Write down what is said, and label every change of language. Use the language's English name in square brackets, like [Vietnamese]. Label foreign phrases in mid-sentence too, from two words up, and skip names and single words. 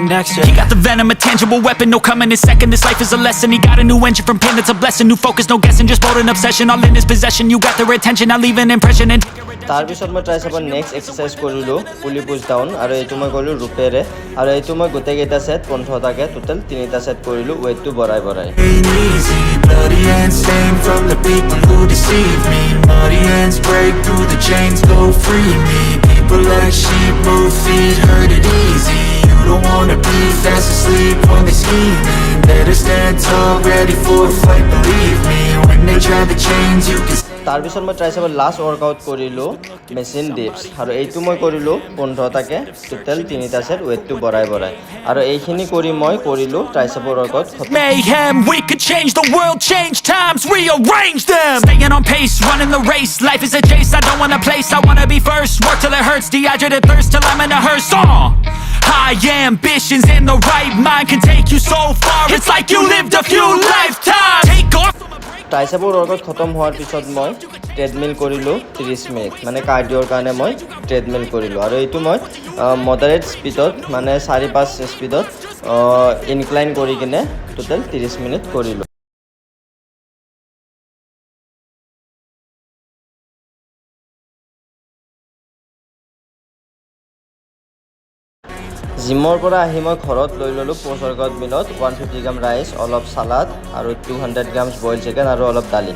[Assamese] তাৰপিছত মই ট্ৰাইচেপৰ [English] next exercise [Assamese] কৰিলোঁ [English] pulley push down, [Assamese] আৰু এইটো মই কৰিলোঁ ৰোপেৰে, আৰু এইটো মই গোটেইকেইটা ছেট 15টাকৈ টোটেল 3টা ছেট কৰিলোঁ ৱেইটটো বঢ়াই বঢ়াই। [English] Don't wanna be fast asleep when they scheming. Better stand tall, ready for a fight, believe me. When they try to change, you can. [Assamese] তাৰপিছত মই ট্ৰাইচেপৰ [English] last workout [Assamese] কৰিলোঁ [English] machine dips, [Assamese] আৰু এইটো মই কৰিলোঁ 15টাকৈ টোটেল 3টা ছেট ৱেইটটো বঢ়াই বঢ়াই, আৰু এইখিনি কৰি মই কৰিলোঁ ট্ৰাইচেপৰ ৱৰ্কআউট। [English] Mayhem, we could change the world, change times, rearrange them. Staying on pace, running the race. Life is a chase, I don't want a place. I wanna be first, work till it hurts. Dehydrated thirst till I'm in a hearse. High ambitions and the right mind can take you so far. It's like you lived a few lifetimes. Take off. [Assamese] ট্ৰাইচেপৰ ৱৰ্কআউট খতম হোৱাৰ পিছত মই ট্ৰেডমিল কৰিলোঁ 30 মিনিট, মানে কাৰ্ডিঅ'ৰ কাৰণে মই ট্ৰেডমিল কৰিলোঁ, আৰু এইটো মই মডাৰেট স্পীডত মানে 4-5 স্পীডত ইনক্লাইন কৰি কিনে টোটেল 30 মিনিট কৰিলোঁ। জিমৰ পৰা আহি মই ঘৰত লৈ ল'লোঁ [English] post workout meal [Assamese] 150 গ্ৰাম ৰাইচ, অলপ চালাড, আৰু 200 গ্ৰামছ [English] boil chicken, [Assamese] আৰু অলপ দালি।